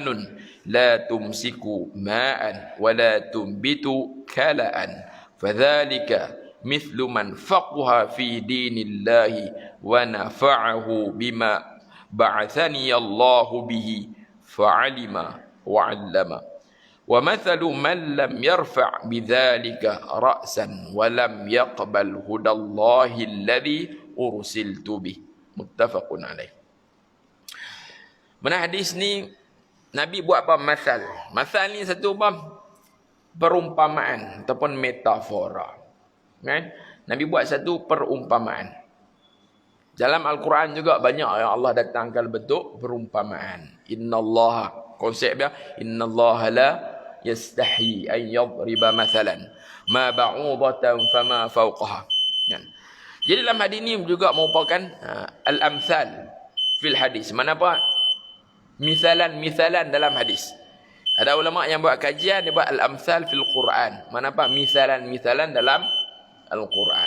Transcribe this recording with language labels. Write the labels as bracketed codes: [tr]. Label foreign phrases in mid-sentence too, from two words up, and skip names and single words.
[ar] لا تمسك ماء ولا تنبت كلأ فذلك مثل من فقه في دين الله ونفعه بما بعثني الله به فعلم وعلم ومثل من لم يرفع بذلك رأسا ولم يقبل هدى الله الذي أرسلت به متفق عليه. [ms] Mana hadis ni Nabi buat apa masal? Masal ni satu apa? Perumpamaan ataupun metafora. Kan? Nabi buat satu perumpamaan. Dalam Al-Quran juga banyak yang Allah datangkan bentuk perumpamaan. [ar] إن الله, [ms] konsep dia, [ar] إن الله لا يستحيي أن يضرب مثلا ما بعوضة فما فوقها. [ms] Kan? Jadi dalam hadis ini juga merupakan [ar] الأمثال في الحديث. [ms] Mana apa? Misalan dalam hadis. Ada ulama yang buat kajian dia buat [ar] الأمثال في القرآن. [ms] Mana apa? Misalan dalam Al-Quran.